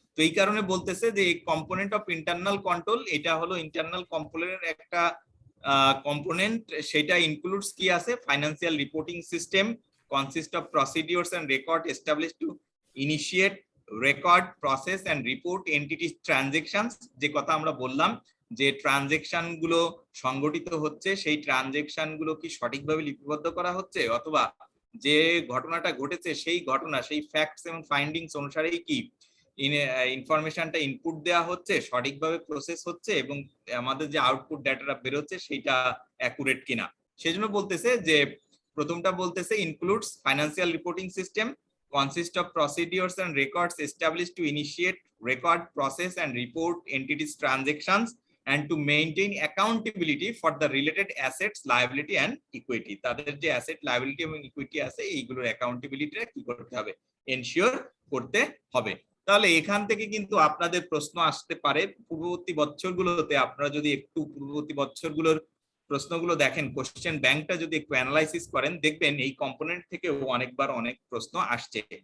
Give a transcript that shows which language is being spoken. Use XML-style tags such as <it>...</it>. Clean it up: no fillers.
<bn>তো এই কারণে বলতেছে যে</bn> <en>component of internal control,</en> <bn>এটা হলো ইন্টারনাল কন্ট্রোলের একটা কম্পোনেন্ট, সেটা ইনক্লুডস কি আছে,</bn> <en>financial reporting system consist of procedures and record establish to initiate, record, process and report entities transactions,</en> <bn>যে কথা আমরা বললাম যে ট্রানজেকশন গুলো সংগঠিত হচ্ছে, সেই ট্রানজেকশন গুলো কি সঠিকভাবে লিপিবদ্ধ করা হচ্ছে, অথবা যে ঘটনাটা ঘটেছে সেই ঘটনা, সেই ফ্যাক্টস এবং ফাইন্ডিংস অনুসারেই কি ইনফরমেশনটা ইনপুট দেওয়া হচ্ছে, সঠিকভাবে প্রসেস হচ্ছে এবং আমাদের যে আউটপুট ডাটাটা বেরোচ্ছে সেটা অ্যাকুরেট কিনা। সেজন্য বলতেছে যে প্রথমটা বলতেছে</bn> <en>Includes financial reporting system consist of procedures and records established to initiate, record, process and report entities transactions and to maintain accountability for the related assets, liability and equity.</en> <bn>তাদের যে অ্যাসেট, লায়াবিলিটি এবং equity আছে এইগুলোর অ্যাকাউন্টেবিলিটিটা কি করতে হবে, ensure করতে হবে। তাহলে এখান থেকে কিন্তু আপনাদের প্রশ্ন আসতে পারে পূর্ববর্তী বছরগুলোতে, আপনারা যদি একটু পূর্ববর্তী বছরগুলোর প্রশ্নগুলো দেখেন, কোশ্চেন ব্যাংকটা যদি একটু অ্যানালাইসিস করেন, দেখবেন এই কম্পোনেন্ট থেকেও অনেকবার অনেক প্রশ্ন আসছে।</bn>